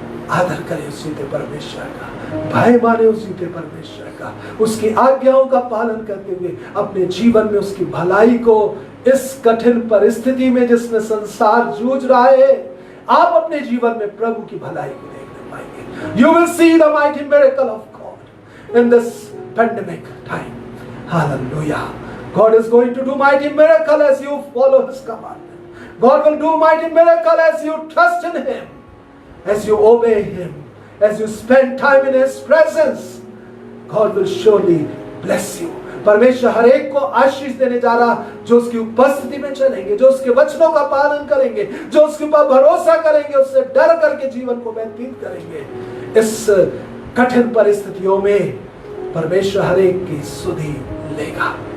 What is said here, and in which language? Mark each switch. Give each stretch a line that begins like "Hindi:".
Hindi: आदर करें उस जीते परमेश्वर का, भय माने उस जीते परमेश्वर का, उसकी आज्ञाओं का पालन करते हुए अपने जीवन में उसकी भलाई को, इस कठिन परिस्थिति में जिसमें संसार जूझ रहा है, आप अपने जीवन में प्रभु की भलाई को देखने पाएंगे।
English: You will see the mighty miracle of God in this pandemic time. Hallelujah. God is going to do mighty miracle as you follow His commandment. God will do mighty miracle as you trust in Him, as you obey Him, as you spend time in His presence. God will surely bless you.
Hindi: परमेश्वर हर एक को आशीष देने जा रहा, जो उसकी उपस्थिति में चलेंगे, जो उसके वचनों का पालन करेंगे, जो उसके ऊपर भरोसा करेंगे, उससे डर करके जीवन को व्यतीत करेंगे। इस कठिन परिस्थितियों में परमेश्वर हर एक की सुधि लेगा।